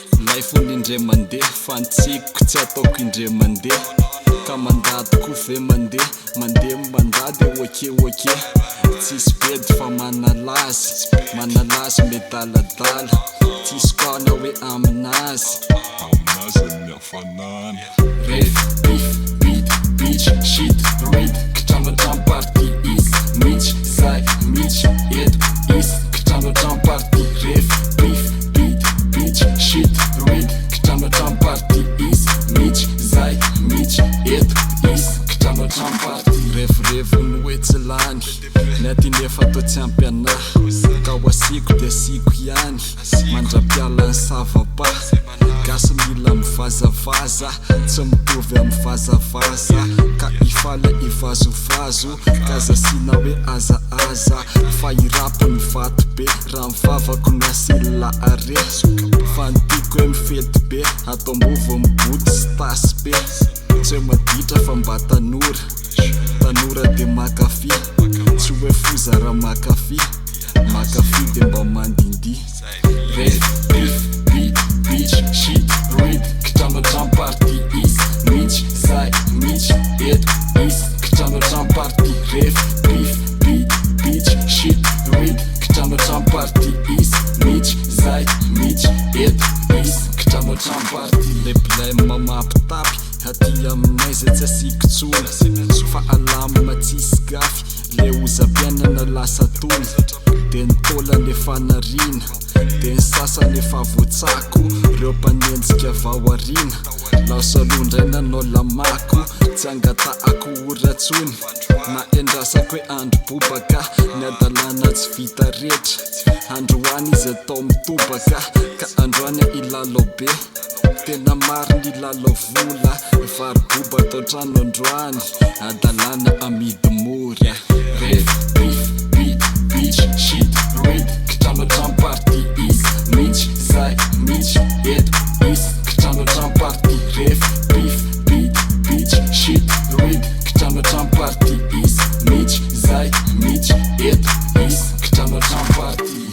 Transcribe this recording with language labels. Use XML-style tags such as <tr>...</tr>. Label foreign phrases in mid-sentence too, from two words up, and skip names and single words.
<mg>Life-ny indray mandeha, fa ny tsiko tsy ataoko indray mandeha. Ka mandady ko ve mandeha, mandeha mandady, oke, oke. Tsisy bedy fa manalazy, manalazy medaladala. Tsisy koa na hoe aminazy. Aminazy ny hafanana.</mg> <en>Ref, beef, beat, bitch, shit, read. Kitrandratra party is Mitch,</en> <mg>zay, Mitch, eto</mg> <en>is Kitrandratra party. Ref, beef, beat, bitch, shit, read. Kitrandratra party is Mitch,</en> <mg>zay, Mitch, eto</mg> <en>is Kitrandratra party.</en> <mg>Revorevony hoe tsy lany, ny aty nefa atao tsy ampy anahy. Ka ho asiko dia asiko ihany, mandra-piala ny savapa. Gasy mila mivazavaza, tsy mitovy amin'ny vazavaza. Ka hifaly hivazovazo, ka zasiana hoe azaaza. Fa hirapo ny vato be, raha ny vavako no asila are. Fa ny tiako hoe mifety be, atao mbovo mibody sy tasy be. Tsy hoe maditra fa mba tanora, tanora dia makafy. Tsy hoe foza raha makafy, makafy dia mba mandindy.</mg> <en>Ref, beef, beat, bitch, shit, read. Kitrandratra party is Mitch,</en> <mg>zay, Mitch, eto</mg> <en>is Kitrandratra party. Ref, beef, beat, bitch, shit, read. Kitrandratra party is Mitch,</en> <mg>zay, Mitch, eto</mg> <en>is Kitrandratra party.</en> <fr>Le blême</fr> <mg>mampitapy, aty aminay zay tsy asiko tsony. Fa alama tsisy gafy, le oza-piainana lasa tony. De ny taolana efa nariana, de ny sasany efa voatsako. Reo mpanenjika vao ariana, lao saloha indray nanao lamako. Tsy angatahako ora tsony, na endrasako hoe andro bobaka. Ny adalana tsy vita rehetra, androany izy atao mitobaka. Ka androany ilalo be, tena maro ny lalo vola. Vary boba atao trano androany, adalana amidy mora.</mg> <en>Ref, beef, beat, bitch, shit, read. Kitrandratra party is Mitch,</en> <mg>zay, Mitch, eto</mg> <en>is Kitrandratra party. Ref, beef, beat, bitch, shit, read. Kitrandratra party is Mitch,</en> <mg>zay, Mitch, eto</mg> <en>is Kitrandratra party.</en>